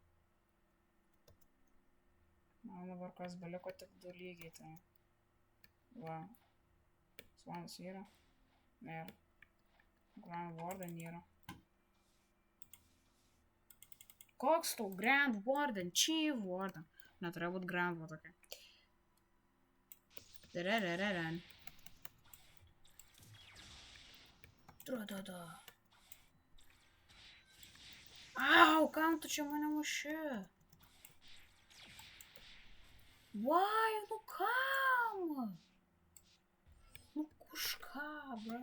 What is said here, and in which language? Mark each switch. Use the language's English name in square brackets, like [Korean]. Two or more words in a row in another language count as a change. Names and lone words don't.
[Lithuanian] Man dabar kas beliko tik 2 lygiai, tai... Va. Svanas yra. Ir... Grand Warden yra. Koks tau Grand Warden? Chief Warden. Neturėjo būt Grand Warden. Dararararan. Tra-da-da. Au, kam tu čia mane muši? [English] Why? [Lithuanian] Nu kam? Nu už ką, bro?